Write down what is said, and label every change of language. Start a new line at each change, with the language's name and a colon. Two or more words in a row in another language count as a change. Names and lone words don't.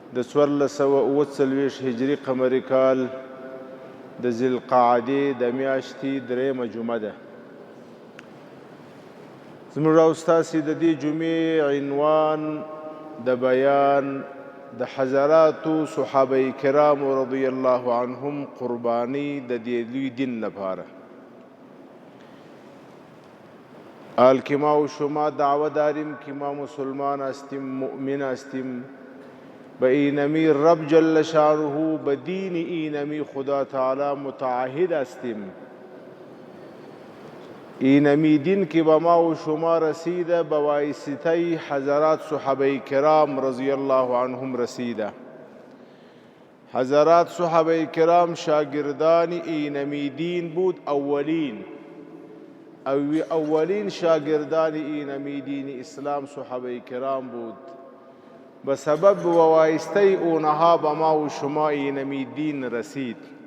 Pashto: د 1440 هجري قمري کال د ذوالقعدې د میاشتې 3مه جمعه ده. زموږ او ستاسې د دې جمعې عنوان د بیان د حضراتو صحابه کرامو
Arabic: رضی الله عنهم
Pashto: قرباني د دې لوی دین لپاره.
Persian: حال که ما و شما دعوه داریم که ما مسلمان هستیم، مؤمن هستیم، به اینمی رب
Arabic: جل شانه،
Persian: به دین اینمی خدا تعالی متعهد هستیم. اینمی دین که به ما و شما رسیده به واسطه حضرات صحابه کرام
Arabic: رضی الله عنهم
Persian: رسیده. حضرات صحابه کرام شاگردان اینمی دین بود، اولین شاگردان اینمی دین اسلام صحابه کرام بود. به سبب و واسطه اونها به ما و شما اینمی دین رسید.